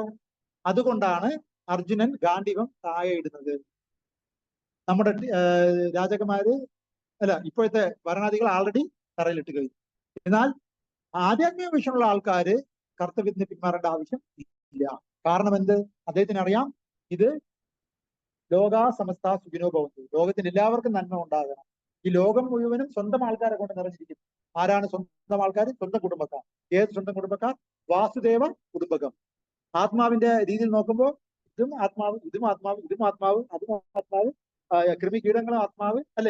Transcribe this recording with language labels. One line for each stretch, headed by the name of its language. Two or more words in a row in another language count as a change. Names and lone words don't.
Malayalam: അതുകൊണ്ടാണ് അർജുനൻ ഗാന്ധീവം താഴെ ഇടുന്നത്. നമ്മുടെ രാജകുമാര് ഇപ്പോഴത്തെ ഭരണാധികൾ ആൾറെഡി തറയിലിട്ട് കഴിഞ്ഞു. എന്നാൽ ആധ്യാത്മിക വീക്ഷണമുള്ള ആൾക്കാര് കർത്തവ്യത്തിന് പിന്മാറേണ്ട ആവശ്യം ഇല്ല. കാരണം എന്ത്? അദ്ദേഹത്തിന് അറിയാം, ഇത്
Sanskrit: ലോകാ സമസ്ത സുഖിനോ ഭവന്തു,
Malayalam: ലോകത്തിന് എല്ലാവർക്കും നന്മ ഉണ്ടാകണം. ഈ ലോകം മുഴുവനും സ്വന്തം ആൾക്കാരെ കൊണ്ട് നിറഞ്ഞിരിക്കുന്നു. ആരാണ് സ്വന്തം ആൾക്കാർ? സ്വന്തം കുടുംബക്കാർ. ഏത് സ്വന്തം കുടുംബക്കാർ?
Sanskrit: വാസുദേവ കുടുംബകം.
Malayalam: ആത്മാവിന്റെ രീതിയിൽ നോക്കുമ്പോൾ ഇതും ആത്മാവ്, ഇതും ആത്മാവ്, ഇതും ആത്മാവ്, അതും ആത്മാവ്, കൃമി കീടങ്ങളും ആത്മാവ്, അല്ലെ?